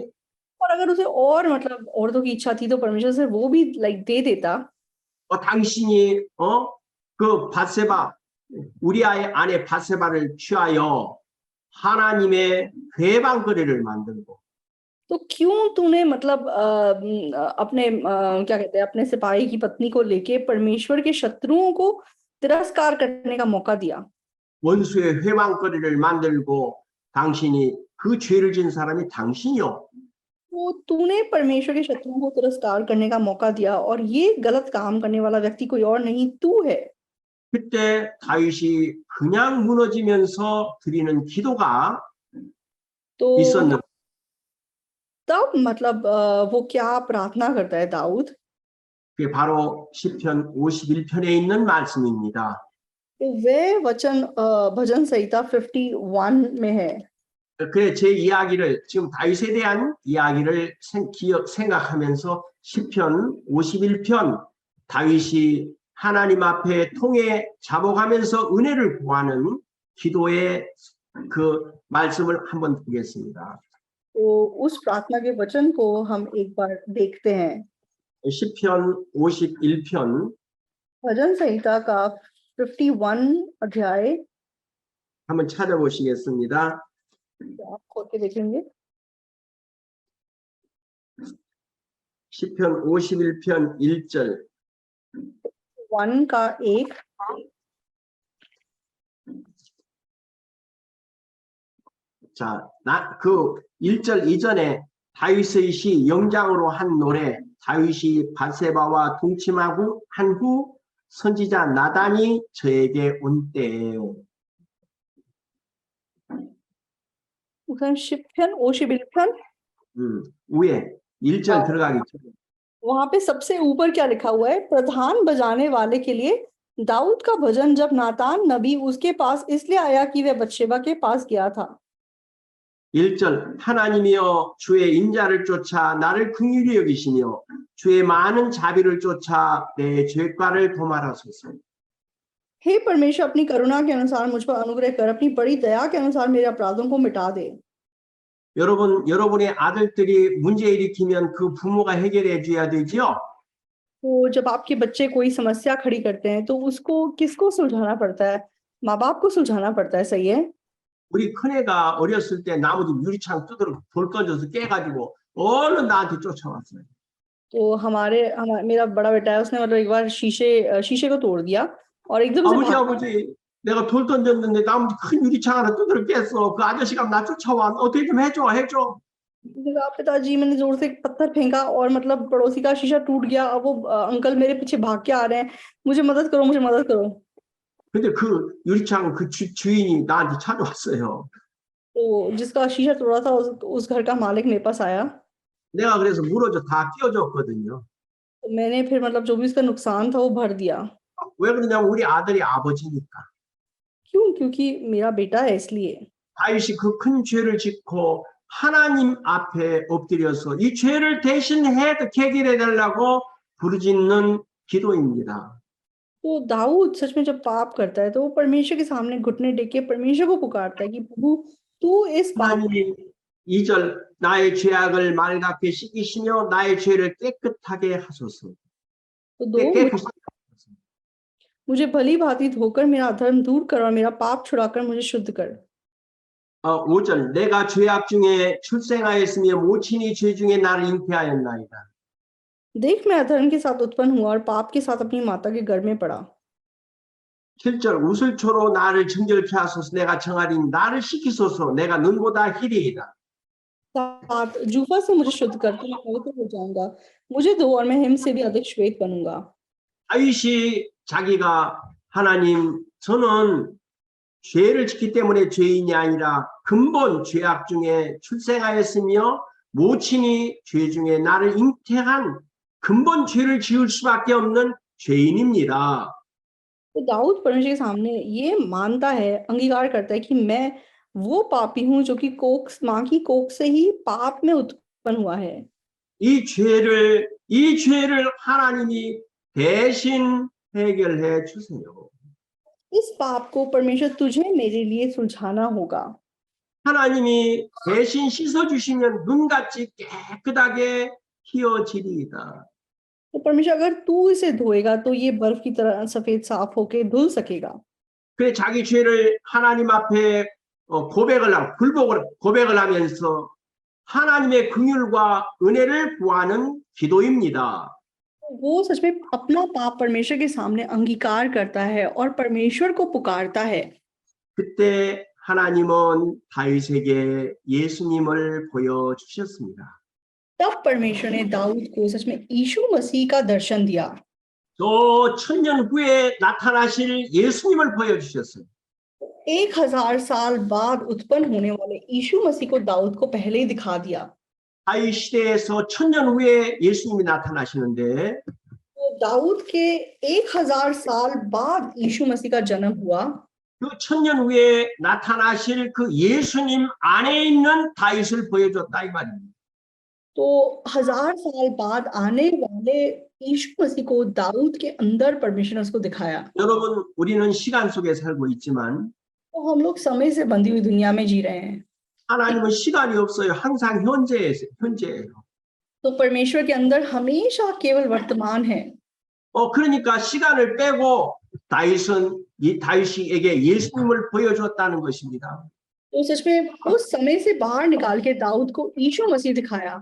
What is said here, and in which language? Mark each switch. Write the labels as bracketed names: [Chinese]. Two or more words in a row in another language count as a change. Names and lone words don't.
[Hindi] और अगर उसे और मतलब औरतों की इच्छा थी तो परमेश्वर से वो भी लाइक दे देता। [Korean] 당신이 그 밧세바 우리아의 아내 밧세바를 취하여 하나님의 회방거리를 만들고 [Hindi] तो क्यों तूने मतलब अपने क्या कहते हैं अपने सिपाही की पत्नी को लेके परमेश्वर के शत्रुओं को तिरस्कार करने का मौका दिया? [Korean] 원수의 회방거리를 만들고 당신이 그 죄를 지은 사람이 당신이요. [Hindi] तो तूने परमेश्वर के शत्रुओं को तिरस्कार करने का मौका दिया और ये गलत काम करने वाला व्यक्ति कोई और नहीं तू है। [Korean] 그때 다윗이 그냥 무너지면서 드리는 기도가 [Hindi] तो [Korean] 있었는데 [Hindi] तब मतलब वो क्या प्रार्थना करता है दाऊद? [Korean] 그게 바로 시편 51편에 있는 말씀입니다. [Hindi] तो वे वचन भजन संहिता 51 में है। [Korean] 그래 제 이야기를 지금 다윗에 대한 이야기를 생각하면서 시편 51편 다윗이 하나님 앞에 통해 잡아가면서 은혜를 구하는 기도의 그 말씀을 한번 보겠습니다. [Hindi] तो उस प्रार्थना के वचन को हम एक बार देखते हैं। [Korean] 시편 51편 [Hindi] भजन संहिता का 51 अध्याय [Korean] 한번 찾아보시겠습니다. [Hindi] आप खोल के देखेंगे। [Korean] 시편 51편 1절 [Hindi] 1 का 1 [Korean] 자, 그 1절 이전에 다윗의 시 영장으로 한 노래 다윗이 밧세바와 동침하고 한 후 선지자 나단이 저에게 온 때에요. [Hindi] उधर शिप्यन 51 [Korean] 위에 1절 들어가기 전에 [Hindi] वहां पे सबसे ऊपर क्या लिखा हुआ है? प्रधान बजाने वाले के लिए दाऊद का भजन जब नातान नबी उसके पास इसलिए आया कि वह बत्शेबा के पास गया था। [Korean] 1절 하나님이여 주의 인자를 쫓아 나를 긍휼히 여기시며 주의 많은 자비를 쫓아 내 죄과를 도말하소서. [Hindi] हे परमेश्वर अपनी करुणा के अनुसार मुझ पर अनुग्रह कर अपनी बड़ी दया के अनुसार मेरे अपराधों को मिटा दे। [Korean] 여러분의 아들들이 문제 일으키면 그 부모가 해결해 줘야 되죠? [Hindi] तो जब आपके बच्चे कोई समस्या खड़ी करते हैं तो उसको किसको सुलझाना पड़ता है? माँ बाप को सुलझाना पड़ता है, सही है? [Korean] 우리 큰애가 어렸을 때 나무집 유리창 두드려 돌 던져서 깨가지고 얼른 나한테 쫓아왔어요. [Hindi] तो मेरा बड़ा बेटा है, उसने मतलब एक बार शीशे को तोड़ दिया और एकदम से [Korean] 아버지 내가 돌 던졌는데 나무집 큰 유리창 하나 두드려 깼어. 그 아저씨가 나 쫓아와. 어떻게 좀 해줘. [Hindi] पिताजी मैंने जोर से पत्थर फेंका और मतलब पड़ोसी का शीशा टूट गया। अब वो अंकल मेरे पीछे भाग के आ रहे हैं, मुझे मदद करो। [Korean] 근데 그 유리창 그 주인이 나한테 찾아왔어요. [Hindi] तो जिसका शीशा तोड़ा था उस घर का मालिक मेरे पास आया। [Korean] 내가 그래서 물어줘 다 끼워줬거든요. [Hindi] तो मैंने फिर मतलब जो भी उसका नुकसान था वो भर दिया। [Korean] 왜 그러냐면 우리 아들이 아버지니까. [Hindi] क्यों? क्योंकि मेरा बेटा है, इसलिए। [Korean] 다윗이 그 큰 죄를 짓고 하나님 앞에 엎드려서 이 죄를 대신해 해결해 달라고 부르짖는 기도입니다. [Hindi] तो दाऊद सच में जब पाप करता है तो वो परमेश्वर के सामने घुटने टेक के परमेश्वर को पुकारता है कि प्रभु तू इस पाप [Korean] 2절 나의 죄악을 맑게 씻기시며 나의 죄를 깨끗하게 하소서. [Hindi] मुझे भली भांति धोकर मेरा अधर्म दूर कर और मेरा पाप छुड़ाकर मुझे शुद्ध कर। [Korean] 5절 내가 죄악 중에 출생하였으며 모친이 죄 중에 나를 잉태하였나이다. [Hindi] देख मैं अधर्म के साथ उत्पन्न हुआ और पाप के साथ अपनी माता के गर्भ में पड़ा। [Korean] 7절 우슬초로 나를 정결케 하소서 내가 정하리니 나를 씻기소서 내가 눈보다 희리이다. [Hindi] 7 जूफा से मुझे शुद्ध कर मैं पवित्र हो जाऊंगा, मुझे धो और मैं हिम से भी अधिक श्वेत बनूंगा। [Korean] 다윗이 자기가 하나님 저는 죄를 짓기 때문에 죄인이 아니라 근본 죄악 중에 출생하였으며 모친이 죄 중에 나를 잉태한 근본 죄를 지을 수밖에 없는 죄인입니다. [Hindi] तो दाऊद परमेश्वर के सामने ये मानता है, अंगीकार करता है कि मैं वो पापी हूं जो कि मां की कोख से ही पाप में उत्पन्न हुआ है। [Korean] 이 죄를 하나님이 대신 해결해 주세요. [Hindi] इस पाप को परमेश्वर तुझे मेरे लिए सुलझाना होगा। [Korean] 하나님이 대신 씻어 주시면 눈같이 깨끗하게 휘어지리이다. [Hindi] तो परमेश्वर अगर तू इसे धोएगा तो ये बर्फ की तरह सफेद साफ होके धुल सकेगा। [Korean] 그래 자기 죄를 하나님 앞에 고백을 하면서 하나님의 긍휼과 은혜를 구하는 기도입니다. [Hindi] वो सच में अपना पाप परमेश्वर के सामने अंगीकार करता है और परमेश्वर को पुकारता है। [Korean] 그때 하나님은 다윗에게 예수님을 보여주셨습니다. [Hindi] तब परमेश्वर ने दाऊद को सच में यीशु मसीह का दर्शन दिया। [Korean] 또 1000년 후에 나타나실 예수님을 보여주셨어요. [Hindi] 1000 साल बाद उत्पन्न होने वाले यीशु मसीह को दाऊद को पहले ही दिखा दिया। [Korean] 다윗 시대에서 1000년 후에 예수님이 나타나시는데 [Hindi] तो तो दाऊद के 1000 साल बाद यीशु मसीह का जन्म हुआ। [Korean] 그 천년 후에 나타나실 그 예수님 안에 있는 다윗을 보여줬다 이 말입니다. [Hindi] तो 1000 साल बाद आने वाले यीशु मसीह को दाऊद के अंदर परमेश्वर ने उसको दिखाया। [Korean] 여러분, 우리는 시간 속에 살고 있지만 [Hindi] तो हम लोग समय से बंधी हुई दुनिया में जी रहे हैं। [Korean] 하나님은 시간이 없어요. 항상 현재예요. [Hindi] तो परमेश्वर के अंदर हमेशा केवल वर्तमान है। [Korean] 그러니까 시간을 빼고 다윗에게 예수님을 보여줬다는 것입니다. [Hindi] तो सच में उस समय से बाहर निकाल के दाऊद को यीशु मसीह दिखाया।